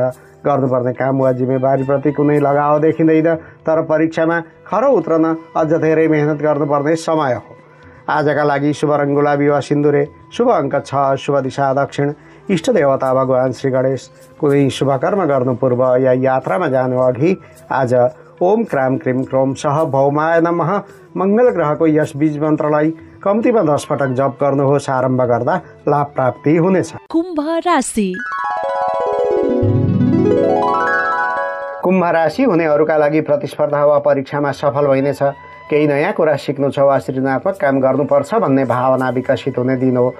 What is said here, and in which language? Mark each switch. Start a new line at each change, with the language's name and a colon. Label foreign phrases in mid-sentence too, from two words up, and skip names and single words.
Nepali: गर्नुपर्ने काम वा जिम्मेवारीप्रति कुनै लगाव देखिँदैन, तर परीक्षामा खरो उत्रन अझ धेरै मेहनत गर्नुपर्ने समय हो। आजका लागि शुभ रङ गुलाबी वा सिन्दुरे, शुभ अङ्क 6, शुभ दिशा दक्षिण, इष्ट देवता भगवान श्री गणेश। कुनै शुभकर्म गर्नु पूर्व या यात्रामा जानु अघि आज
Sanskrit: ओम क्राम क्रिम क्रोम सह भौमाय नमः
Nepali: मङ्गल ग्रहको यस बीज मन्त्रलाई कम्तीमा 10 पटक जप गर्नुहोस्। आरम्भ गर्दा लाभ प्राप्ति हुनेछ। कुम्भ राशि। कुम्भ राशि हुनेहरूका लागि प्रतिस्पर्धा वा परीक्षामा सफल भइनेछ। केही नयाँ कुरा सिक्नु छ वा सृजनात्मक काम गर्नुपर्छ भन्ने भावना विकसित हुने दिन हो।